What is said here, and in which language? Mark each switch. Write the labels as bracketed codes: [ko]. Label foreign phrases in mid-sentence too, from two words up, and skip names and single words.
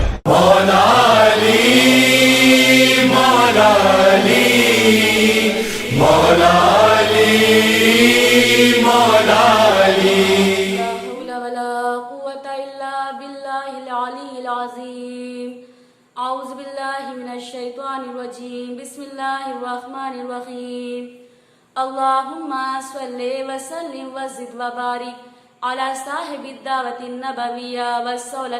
[ur] مولا علی مولا علی مولا علی مولا علی [ar] لا حول ولا قوة إلا بالله العلي العظيم. أعوذ بالله من الشيطان الرجيم. بسم الله الرحمن الرحيم. اللهم صل وسلم وزد وبارك على صاحب الدعوة النبوية والصولة